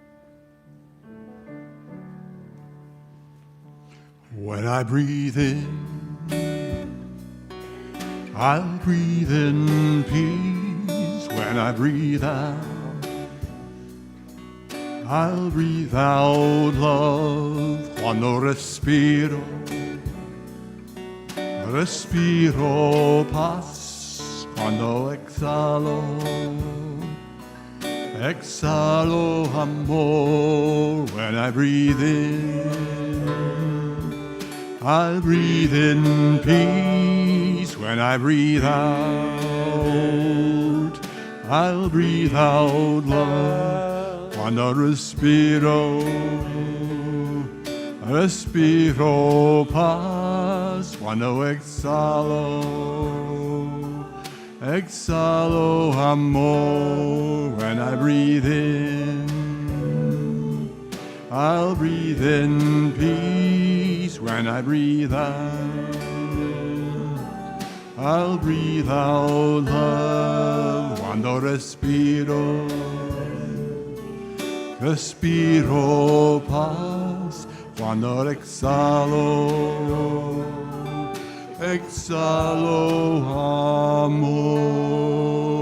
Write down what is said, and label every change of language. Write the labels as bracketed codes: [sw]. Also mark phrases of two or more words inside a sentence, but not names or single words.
[en] When I breathe in, I'll breathe in peace. When I breathe out, I'll breathe out love. [pt] Quando respiro, respiro paz. Quando exhalo, exhalo amor. [en] When I breathe in, I'll breathe in peace. When I breathe out, I'll breathe out love. [pt] Quando respiro, respiro paz. Quando exhalo, exhalo amor. [en] When I breathe in, I'll breathe in peace. When I breathe out, I'll breathe out love. [pt] Quando respiro, respiro paz. Quando exhalo, exhalo amor.